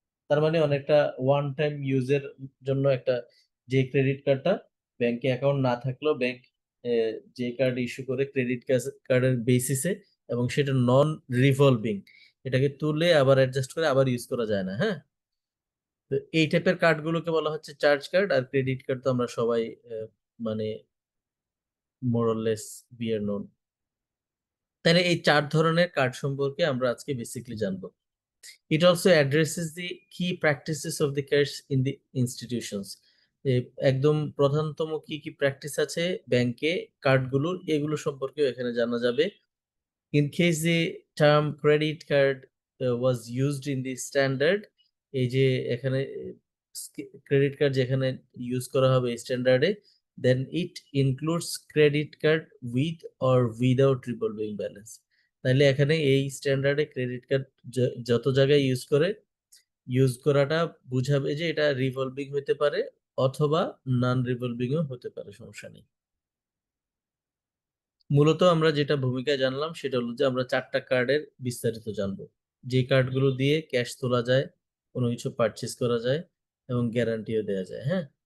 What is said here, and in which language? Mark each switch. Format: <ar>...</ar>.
<bn>তার মানে অনেকটা ওয়ান টাইম ইউজের জন্য একটা, যে ক্রেডিট কার্ডটা ব্যাংকে অ্যাকাউন্ট না থাকলেও ব্যাংক যে কার্ড ইস্যু করে ক্রেডিট কার্ডের বেসিসে, এবং সেটা নন রিভলভিং, এটাকে তুলে আবার অ্যাডজাস্ট করে আবার ইউজ করা যায় না। হ্যাঁ? তো এই টাইপের কার্ডগুলোকে বলা হচ্ছে চার্জ কার্ড। আর ক্রেডিট কার্ড তো আমরা সবাই মানে</bn> <en>More or less বিয়ার known.</en> <bn>তাহলে এই 4 ধরনের কার্ড সম্পর্কে আমরা আজকে বেসিকলি জানবো।</bn> <en>It also addresses the key practices of the cash in the institutions.</en> <bn>একদম প্রধানতম কি কি প্র্যাকটিস আছে ব্যাংকে কার্ডগুলোর, এগুলো সম্পর্কেও এখানে জানা যাবে।</bn> <en>In case the term credit card was used in the standard,</en> <bn>এই যে এখানে ক্রেডিট কার্ড যেখানে ইউজ করা হবে স্ট্যান্ডার্ডে,</bn> <en>then it includes credit card with or without revolving balance.</en> <bn>তাহলে এখানে এই স্ট্যান্ডার্ডে ক্রেডিট কার্ড যত জায়গায় ইউজ করে, ইউজ করাটা বুঝাবে যে এটা রিভলভিং হতে পারে অথবা নন রিভলভিংও হতে পারে, সমস্যা নেই। মূলত আমরা যেটা ভূমিকা জানলাম সেটা হলো যে আমরা 4টা কার্ডের বিস্তারিত জানবো, যে কার্ডগুলো দিয়ে ক্যাশ তোলা যায়, কোনো কিছু পারচেজ করা যায় এবং গ্যারান্টিও দেওয়া যায়। হ্যাঁ?</bn>